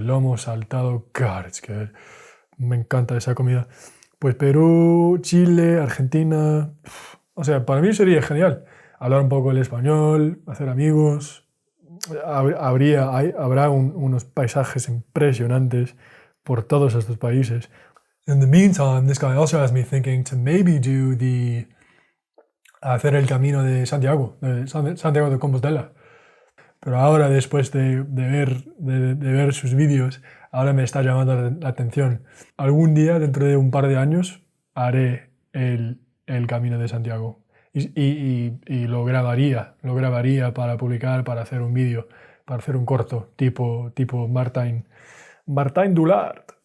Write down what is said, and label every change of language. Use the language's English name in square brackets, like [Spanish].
[English] Lomo saltado, God, it's good. [Spanish] Me encanta esa comida. Pues Perú, Chile, Argentina. O sea, para mí sería genial. Hablar un poco el español, hacer amigos. Habrá unos paisajes impresionantes por todos estos países. [English] In the meantime, this guy also has me thinking to maybe do [Spanish] hacer el [English] camino de Santiago de Compostela. [Spanish] Pero ahora, después de ver sus vídeos, ahora me está llamando la atención. Algún día, dentro de un par de años, haré el Camino de Santiago. Y lo grabaría para publicar, para hacer un vídeo, para hacer un corto, tipo Martijn Doolaard.